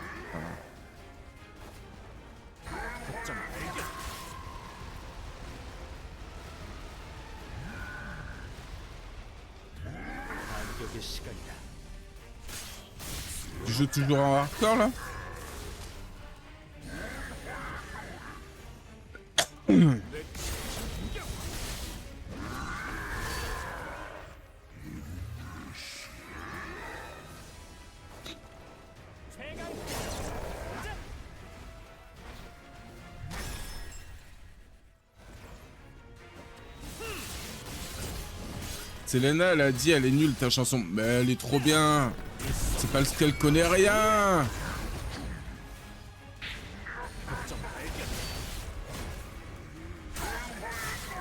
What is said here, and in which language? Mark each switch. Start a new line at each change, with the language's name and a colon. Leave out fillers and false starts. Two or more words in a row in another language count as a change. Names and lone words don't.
Korean: 허점 발견. 반격의 시간이다.
French: Tu joues toujours en hardcore là?
Korean: 최강 힐러 등장.
French: Selena elle a dit elle est nulle ta chanson. Mais elle est trop bien. C'est parce qu'elle connaît rien.
Korean: 허점 발견.